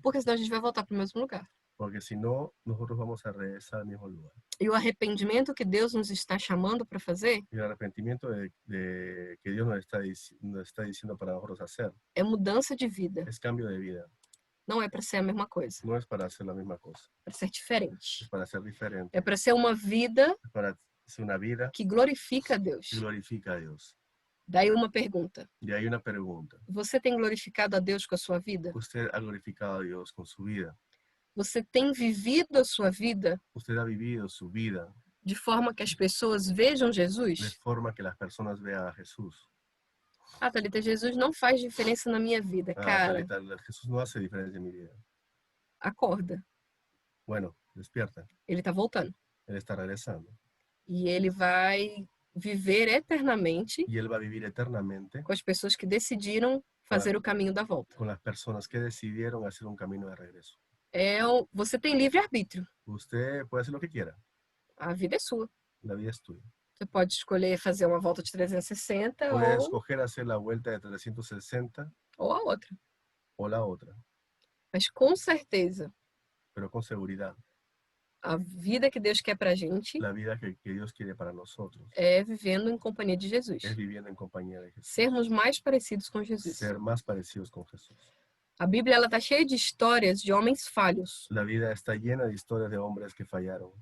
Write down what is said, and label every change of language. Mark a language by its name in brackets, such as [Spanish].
[Portuguese] Porque senão a gente vai voltar para o mesmo lugar. [Spanish] porque si no, nosotros vamos a regresar al mismo lugar. [Portuguese] E o arrependimento que Deus nos está chamando para fazer [Spanish] Y el arrepentimiento de que Dios nos está diciendo para nosotros hacer [Portuguese] é mudança de vida. [Spanish] es cambio de vida. [Portuguese] Não é para ser a mesma coisa, [Spanish] No es para hacer la misma cosa, [Portuguese] é para ser diferente. [Spanish] es para ser diferente, [Portuguese] É para ser uma vida [Spanish] es para ser una vida [Portuguese] que glorifica a Deus. [Spanish] que glorifica a Dios. [Portuguese] Daí uma pergunta: [Spanish] Y hay una pregunta. [Portuguese] você tem glorificado a Deus com a sua vida? [Spanish] ¿Usted ha glorificado a Dios con su vida? [Portuguese] Você tem vivido a sua vida [Spanish] ¿Usted ha vivido su vida [Portuguese] de forma que as pessoas vejam [Spanish] de [Portuguese] Jesus? [Spanish] forma que las personas vean a Jesús? [Portuguese] Ah, Thalita, Jesus não faz diferença na minha vida. Cara, [Spanish] Talita, Jesús no hace diferencia en mi vida. [Portuguese] acorda. [Spanish] Bueno, despierta. [Portuguese] Ele está voltando. [Spanish] Él está regresando. [Portuguese] E ele vai viver eternamente [Spanish] Y Él va a vivir eternamente [Portuguese] com as pessoas que decidiram fazer o caminho da volta. [Spanish] con las personas que decidieron hacer un camino de regreso. [Portuguese] Você tem livre-arbítrio. [Spanish] Usted puede hacer lo que quiera. [Portuguese] A vida é sua. [Spanish] La vida es tuya. [Portuguese] Você pode escolher fazer uma volta de 360 [Spanish] Puedes escoger hacer la vuelta de 360 [Portuguese] ou a outra. [Spanish] o la otra, [Portuguese] Mas com certeza, [Spanish] pero con seguridad, [Portuguese] a vida que Deus quer pra gente [Spanish] la vida que Dios quiere para nosotros [Portuguese] é vivendo em companhia de Jesus. [Spanish] es viviendo en compañía de Jesús, [Portuguese] Sermos mais parecidos com Jesus. [Spanish] ser más parecidos con Jesús. [Portuguese] A Bíblia ela tá cheia de histórias de homens falhos. [Spanish] La vida está llena de historias de hombres que fallaron,